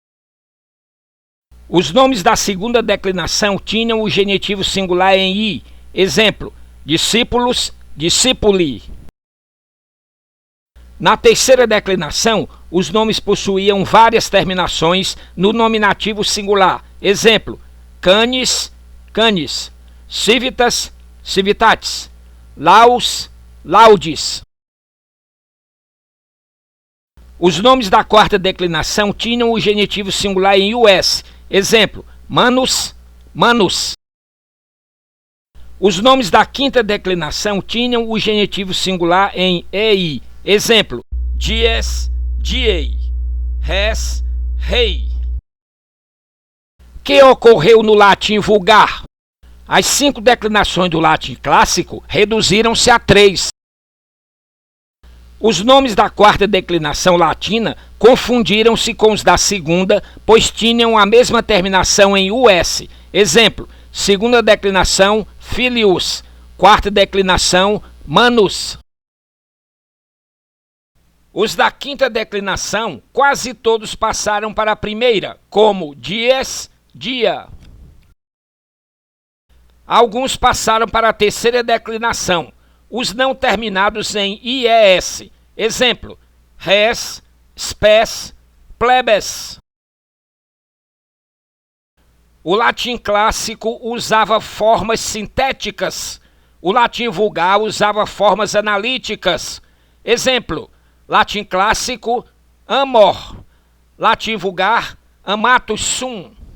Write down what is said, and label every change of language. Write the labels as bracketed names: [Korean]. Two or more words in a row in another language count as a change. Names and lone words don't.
[Portuguese] Os nomes da segunda declinação tinham o genitivo singular em I. Exemplo, discípulos, discipuli. Na terceira declinação, os nomes possuíam várias terminações no nominativo singular. Exemplo, [Latin] canis, canis, civitas, civitatis, laus, laudis. [Portuguese] Os nomes da quarta declinação tinham o genitivo singular em US. Exemplo, [Latin] manus, manus. [Portuguese] Os nomes da quinta declinação tinham o genitivo singular em EI. Exemplo, [Latin] dies, diei, res, rei. [Portuguese] Que ocorreu no latim vulgar? As 5 declinações do latim clássico reduziram-se a 3. Os nomes da quarta declinação latina confundiram-se com os da segunda, pois tinham a mesma terminação em US. Exemplo, segunda declinação, [Latin] filius. [Portuguese] Quarta declinação, manus. Os da quinta declinação, quase todos passaram para a primeira, como dies, dia. Alguns passaram para a terceira declinação, os não terminados em IES. Exemplo, [Latin] res, spes, plebes. [Portuguese] O latim clássico usava formas sintéticas. O latim vulgar usava formas analíticas. Exemplo, latim clássico, amor. Latim vulgar, [Latin] amatus sum.